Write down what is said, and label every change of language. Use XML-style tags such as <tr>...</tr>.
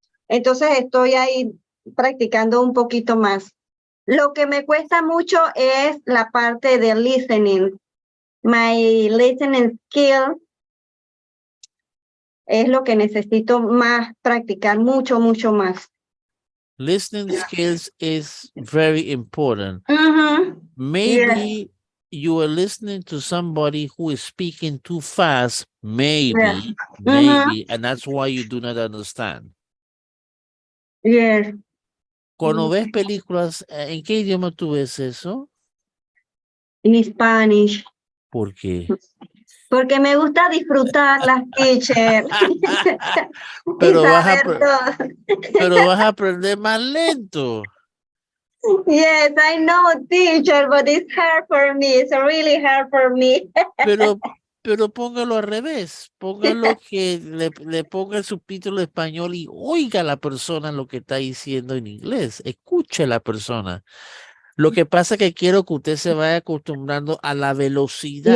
<es>Entonces estoy ahí practicando un poquito más. Lo que me cuesta mucho es la parte de listening.</es> <en>My listening skill</en> <es>es lo que necesito más practicar, mucho más.</es> <en>Listening skills is very important. Maybe you are listening to somebody who is speaking too fast, maybe, and that's why you do not understand. Yes.</en> <es>Cuando ves películas, ¿en qué idioma tú ves eso?</es> <en>In Spanish.</en> <es>¿Por qué? Porque me gusta disfrutarlas, teacher, y Pero saber todo. pero vas a aprender más lento.</es> <en>Yes, I know, teacher, but it's hard for me. It's really hard for me.</en> <es>Pero, pero póngalo al revés. Póngalo que le ponga el subtítulo en español y oiga a la persona lo que está diciendo en inglés. Escuche a la persona. Lo que pasa es que quiero que usted se vaya acostumbrando a la velocidad.</es>